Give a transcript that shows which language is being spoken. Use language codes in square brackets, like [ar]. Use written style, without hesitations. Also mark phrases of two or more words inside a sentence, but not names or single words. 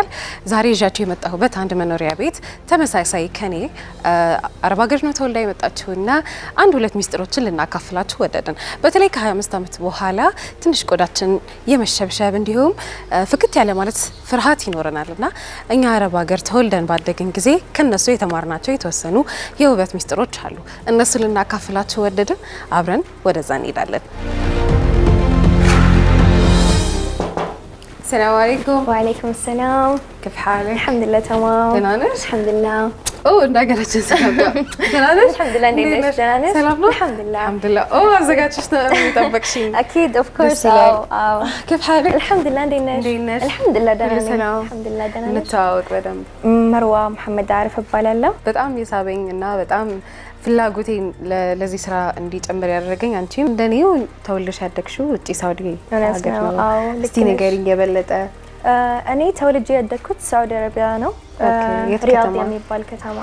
[am] ዛሬ ይዣችሁ የመጣሁበት አንድ መኖሪያ ቤት ተመሳሳይ ከኔ አረብ ሀገር ነው ተወልዳ የመጣችውና አንድ ሁለት ሚስጥሮችን ልናካፍላችሁ ወደድን። በተለይ ከ25 ዓመት በኋላ ትንሽ ቆዳችን የመሸብሸብ እንዲሁም ፍክት ያለ ማለት ፍርሃት ይኖረናልና እኛ አረብ ሀገር ተወልደን ባደግን ጊዜ ከነሱ የተማርናቸው የተወሰኑ የውበት ሚስጥሮች አሉ። እነሱ ልናካፍላችሁ ወደድን። አብረን ወደዛ እንሄዳለን። [ar] السلام عليكم. وعليكم السلام. كيف حالك؟ الحمد لله تمام. [am] تنانش؟ [ar] الحمد لله. [am] اوه እንዳገራች ሰላም تنانش؟ [ar] الحمد لله [am] እንዴት ነሽ? ሰላም ነው? [ar] الحمد لله. الحمد لله. [am] اوه አዘጋጅሽ ነው የሚጠበቅሽኝ? [en] اكيد of course. [ar] كيف حالك؟ الحمد لله [am] እንዴት ነሽ? [ar] الحمد لله [am] ደህና ነኝ. [ar] الحمد لله [am] ደህና ነኝ. እንተዋወቅ በደንብ። መርዋ መሐመድ አሪፍ እባላለሁ። በጣም የሳበኝ እና በጣም ፍላጎቴን ለዚህ ስራ እንዲጨምር ያደረገኝ አንቺም እንደኔው ተወልደሽ ያደግሽው ውጪ ሳውዲ ሀገር ነው። እስቲ ንገሪኝ የበለጠ። እኔ ተወልጄ ያደግኩት ሳውዲ አረቢያ ነው። ሪያድ የሚባል ከተማ።